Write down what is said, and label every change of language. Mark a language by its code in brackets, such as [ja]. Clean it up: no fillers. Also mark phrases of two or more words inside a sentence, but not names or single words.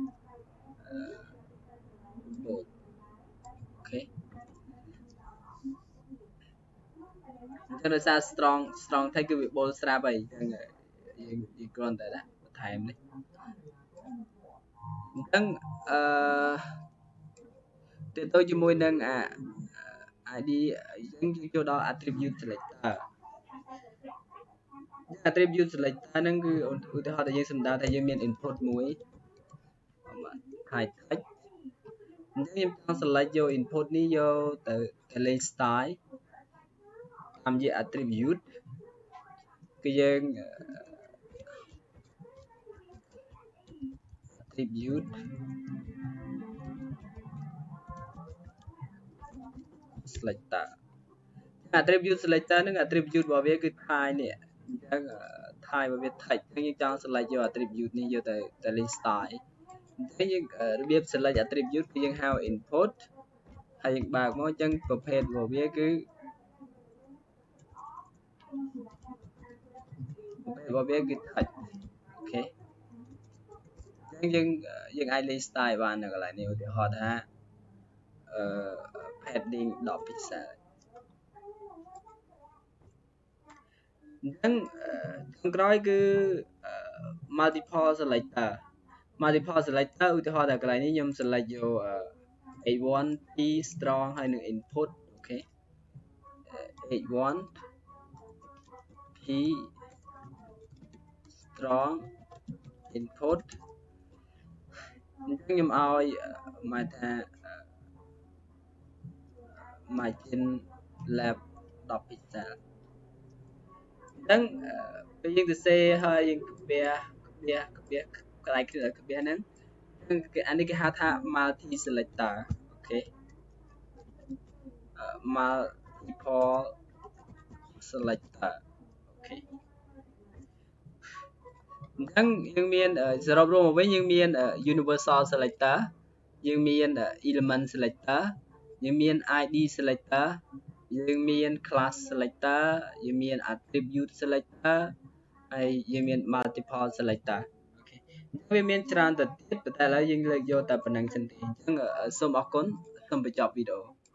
[km] bold អូខេអញ្ចឹងដោយសារ [en] strong text [km] គឺវា bold ស្រាប់ហើយអញ្ចឹងយើងគ្រាន់តែដាក់បន្ថែមនេះ អញ្ចឹងទាក់ទងជាមួយនឹងID យើងចូលដល់ [en] attribute selector attribute selector [km] ហ្នឹងគឺឧទាហរណ៍ថាយើងសំដៅថាយើងមាន input មួយ [en] high text [km] អញ្ចឹងខ្ញុំចង់ select យក input នេះយកទៅលេង style តាមជា attribute គឺយើង [en] attribute selector attribute selector [km] ហ្នឹង attribute របស់វាគឺ type នេះអញ្ចឹង type របស់វា text អញ្ចឹងយើងចង់ select យក attribute នេះយកទៅលេង style អញ្ចឹងយើងរបៀប select attribute គឺយើងហៅ input ហើយយើងបើកមកអញ្ចឹងប្រភេទរបស់វាគឺ text អូខេអញ្ចឹងយើងអាចលេង style បាននៅកន្លែងនេះឧទាហរណ៍ថា [en] padding 10 pixel [km] អញ្ចឹងចុងក្រោយគឺ [en] multiple selector [km] ឧទាហរណ៍ថាកន្លែងនេះខ្ញុំ select យក [en] A1 P strong [km] ហើយនឹង input អូខេ [en] A1 P strong input [km] អញ្ចឹងខ្ញុំឲ្យមកថា [en] margin left 10 pixel [km] អញ្ចឹងពេលយើងសរសេរហើយយើងក្បះកន្លែងក្បះហ្នឹងអានេះគេហៅថា [en] multi selector [km] អូខេ [en] multiple selector [km] អូខេអញ្ចឹងយើងមានសរុប រួមមកវិញយើងមាន [en] universal selector [km] យើងមាន [en] element selector [km] យើងមាន [en] ID selector [km] យើងមាន [en] class selector [km] យើងមាន [en] attribute selector [km] ហើយយើងមាន [en] multiple selector [km] អូខេវាមានច្រើនទៅទៀតប៉ុន្តែឥឡូវយើងលើកយកតែប៉ុណ្្នឹងសិនទេអញ្ចឹងសូមអរគុណសូមបញ្ចប់វីដេអូ